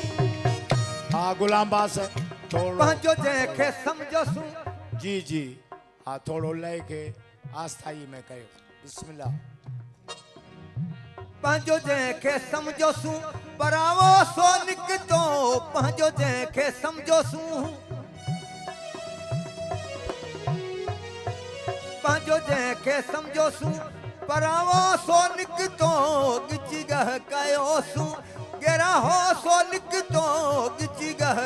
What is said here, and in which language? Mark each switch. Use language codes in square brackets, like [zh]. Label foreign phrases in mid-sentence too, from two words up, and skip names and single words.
[sd] हाँ गुलाम बास थोड़ो पंहिंजो जंहिंखे सम्झोसि जी जी हाँ थोड़ो लय के आस्थाई में कयो बिस्मिल्लाह। पंहिंजो जंहिंखे सम्झोसूं परावो सो निकितो पंहिंजो जंहिंखे सम्झोसूं पंहिंजो जंहिंखे सम्झोसूं परावो सो निकितो गिची गह कयोसूं गेरा हो सो निकितो गिची गह